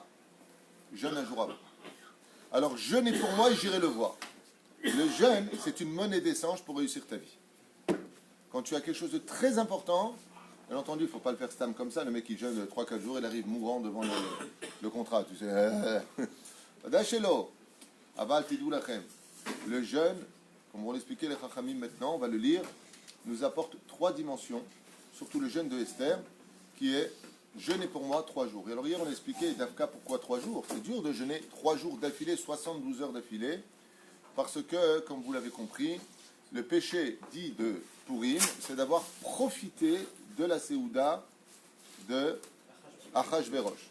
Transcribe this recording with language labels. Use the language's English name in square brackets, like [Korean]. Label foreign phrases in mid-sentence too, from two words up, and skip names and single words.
[French] Jeûne un jour avant. Alors, jeûnez pour moi et j'irai le voir. Le jeûne, c'est une monnaie d'échange pour réussir ta vie. Quand tu as quelque chose de très important, bien entendu, il ne faut pas le faire stam comme ça. Le mec qui jeûne 3-4 jours, il arrive mourant devant le contrat. Tu sais, Dachelo, aval tidou lachem. Le jeûne, comme on va l'expliquer les Chachamim maintenant, on va le lire, nous apporte 3 dimensions, surtout le jeûne de Esther, qui est jeûner pour moi 3 jours. Et alors hier on a expliqué, Davka, pourquoi 3 jours? C'est dur de jeûner 3 jours d'affilée, 72 heures d'affilée, parce que, comme vous l'avez compris, le péché dit de Purim, c'est d'avoir profité de la Séouda de Achashverosh.